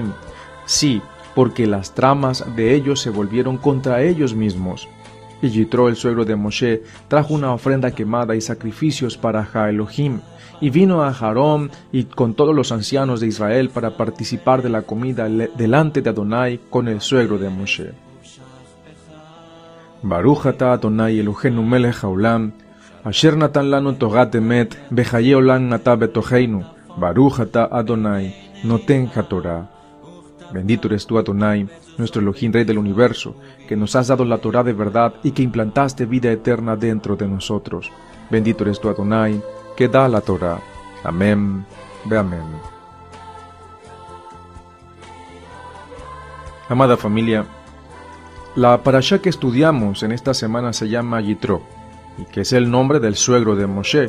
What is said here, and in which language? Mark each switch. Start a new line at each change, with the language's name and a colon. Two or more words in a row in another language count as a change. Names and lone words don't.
Spanish: Sí, porque las tramas de ellos se volvieron contra ellos mismos. Y Yitro, el suegro de Moshe, trajo una ofrenda quemada y sacrificios para Ha-Elohim, y vino a Aarón y con todos los ancianos de Israel para participar de la comida delante de Adonai con el suegro de Moshe.
Hebrew: ברוך אתה יהוה אלהינו מלך העולם, אשר נתן לנו תורת אמת, וחיי עולם אתה בתוכנו, ברוך אתה יהוה נותן התורה.
Spanish: Bendito eres tú, Adonai, nuestro Elohim, Rey del universo, que nos has dado la Torá de verdad y que implantaste vida eterna dentro de nosotros. Bendito eres tú, Adonai, que da la Torá. Amén, ve amén. Amada familia, la parashá que estudiamos en esta semana se llama Yitro, y que es el nombre del suegro de Moshe.